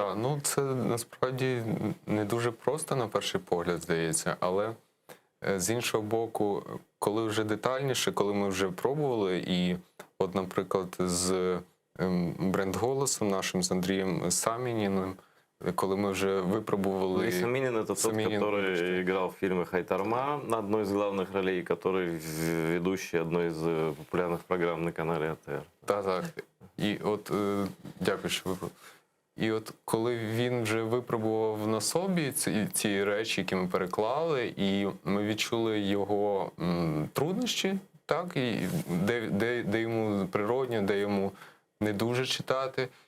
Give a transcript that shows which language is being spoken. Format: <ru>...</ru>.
<uk>Так, ну це насправді не дуже просто на перший погляд, здається, але з іншого боку, коли вже детальніше, коли ми вже пробували, і от, наприклад, з бренд-голосом нашим, з Андрієм Самініним, коли ми вже випробували...</uk> <ru>Саминин — это тот, Саминин, который играл в фильме «Хайтарма» на одной из главных ролей, который ведущий одной из популярных программ на канале АТР.</ru> <uk>Так. І от, дякую, що ви... І от коли він вже випробував на собі ці речі, які ми переклали, і ми відчули його труднощі, так, і де йому природньо, де йому не дуже читати.</uk>